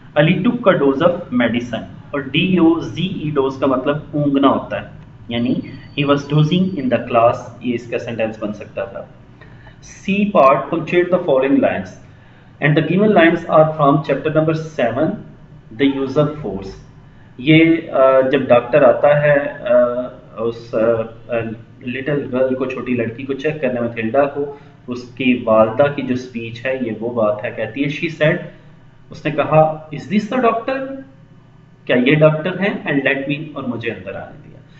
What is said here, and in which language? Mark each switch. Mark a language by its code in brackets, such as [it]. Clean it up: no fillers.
[en] अली टुक का डोज ऑफ मेडिसिन. [hi] और DOZE dose का मतलब ऊँगना होता है, यानी [en] He was dozing in the class. [hi] ये इसका सेंटेंस बन सकता था. [en] C part, punctuate the following lines, and the given lines are from chapter number 7, the use of force. [hi] ये जब डॉक्टर आता है उस लिटिल गर्ल को, छोटी लड़की को चेक करने, मैथिल्डा को, उसकी वालदा की जो स्पीच है ये वो बात है. कहती है [en] she said, [hi] उसने कहा [en] is this the doctor, [hi] क्या ये डॉक्टर है, [en] and let me, [hi] और मुझे अंदर आने दिया.